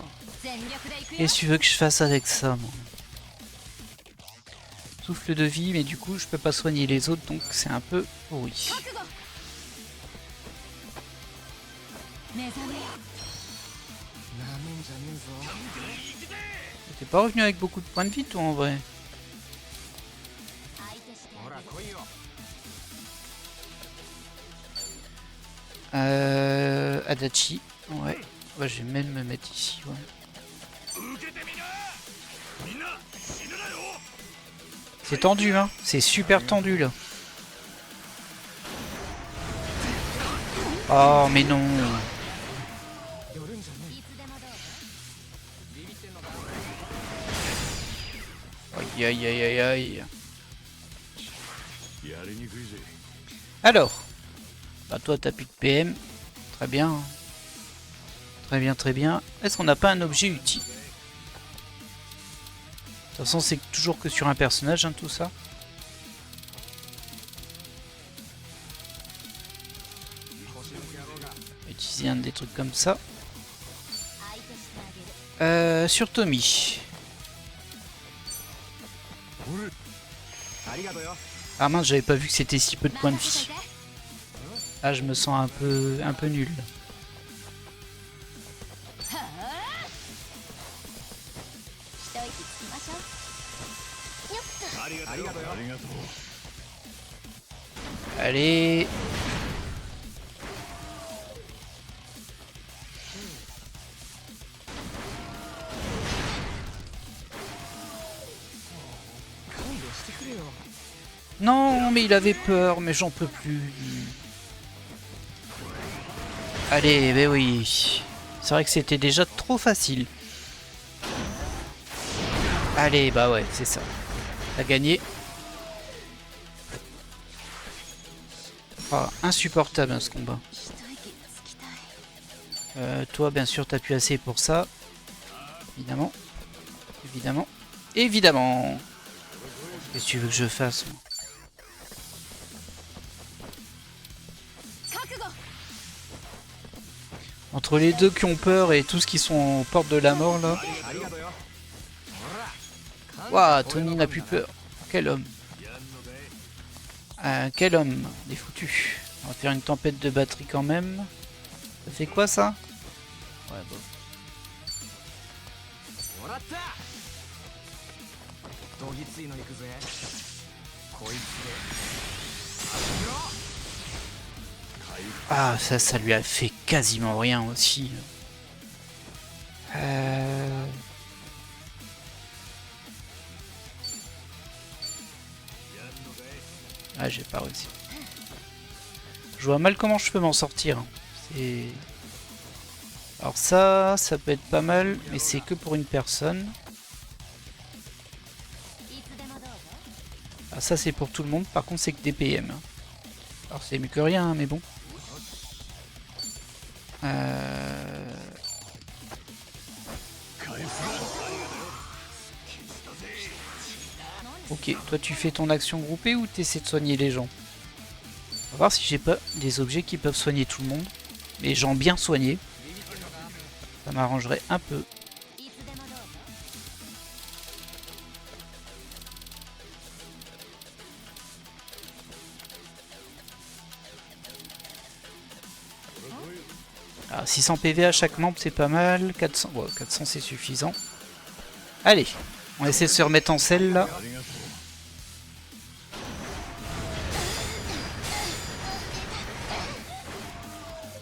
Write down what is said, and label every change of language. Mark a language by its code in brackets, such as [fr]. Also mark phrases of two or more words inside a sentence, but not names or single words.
[ja] 全力で行くよ。 [fr] Qu'est-ce que tu veux que je fasse avec ça, moi? Souffle de vie, mais du coup, je peux pas soigner les autres, donc c'est un peu pourri. [ja] 覚悟。目覚めよ。なめんじゃねえぞ。 [fr] T'es pas revenu avec beaucoup de points de vie, toi, en vrai? [ja] 相手してほら来いよ。 [fr] Adachi. Ouais. Ouais, je vais même me mettre ici, ouais. [ja] 受けてみなみんな死ぬなよ [fr] C'est tendu, hein. C'est super tendu, là. Oh, mais non. [ja] 寄るんじゃねいつでもどうぞ。え。ビビってんのか。 [fr] Aïe, aïe, aïe, aïe, aïe. [ja] やりにくいぜ。 [fr] Alors. Bah, toi, t'as plus de PM. Très bien. Très bien, très bien. Est-ce qu'on n'a pas un objet utile? De toute façon, c'est toujours que sur un personnage, hein, tout ça. Utiliser un des trucs comme ça. [ja] 相手してあげる。 [fr] Sur Tommy. [ja] ありがとうよ。 [fr] Ah mince, j'avais pas vu que c'était si peu de points de [ja] 任せ [fr] vie. [ja] といて。 [fr] Là, je me sens un peu nul. [ja] はあ。一息つきましょう。よっと。ありがとうよありがとうよ。ありがとう。 [fr] Allez. Non, mais il avait peur, mais j'en peux plus. Allez, ben oui. C'est vrai que c'était déjà trop facile. Allez, bah ouais, c'est ça. T'as gagné. Ah, insupportable hein, ce combat. [ja] 一息つきたい。 [fr] Toi, bien sûr, t'as pu assez pour ça. Évidemment. Évidemment. Évidemment. Qu'est-ce que tu veux que je fasse moi? [ja] 覚悟。 [fr] Entre les deux qui ont peur et tous qui sont aux portes de la mort là. [ja] ありがとうよ。 [fr] Waouh, Tony n'a plus peur. Quel homme. Quel homme. Des foutus. On va faire une tempête de batterie quand même. Ça fait quoi ça? Ouais, bon. [ja] もらった。どぎついの行くぜ。こいつで。 [fr] Ah, ça lui a fait quasiment rien aussi. Ah, j'ai pas réussi. Je vois mal comment je peux m'en sortir. C'est... Alors ça peut être pas mal, mais c'est que pour une personne. [ja] いつでもどうぞ。 [fr] Ah, ça c'est pour tout le monde, par contre c'est que des PM. Alors c'est mieux que rien, hein, mais bon. Ok, toi tu fais ton action groupée ou tu essaies de soigner les gens? On va voir si j'ai pas des objets qui peuvent soigner tout le monde. Mais gens bien soignés. Ça m'arrangerait un peu. [ja] いつでもどうぞ。 [fr] Ah, 600 PV à chaque membre c'est pas mal. 400, ouais, 400 c'est suffisant. Allez, on essaie de se remettre en selle là. [ja] ありがとう。覚